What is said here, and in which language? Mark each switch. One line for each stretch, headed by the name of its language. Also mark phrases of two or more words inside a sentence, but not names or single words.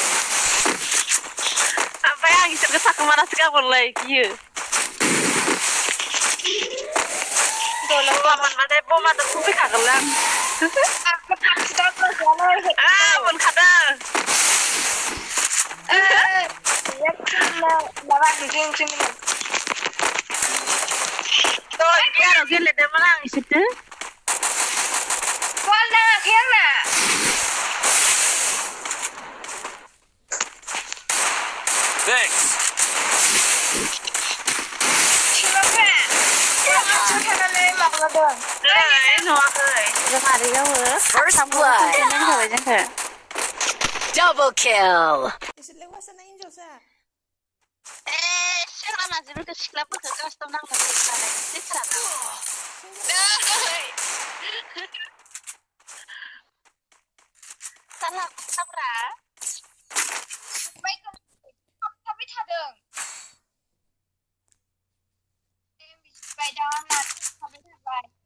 Bodo: ओमफ्राय आं इसोरखौ थाखोमानासो गाबोनलाय गियो बमा मोनबाथाय बमाजों खुबैखागोनलै आं मोनखादों गियाराव गेलेदोंमोन आं इसोरजों बल नाङाखै आंना
English: Thanks. First blood. Double kill.
Bodo: इसोरलाय हौवासा ना हिनजावसा सेंग्रा मानसिफोरखौ सिख्लाफोरखौ गासैयाव नांगौ साब्रा थाबाय थादों थाबाय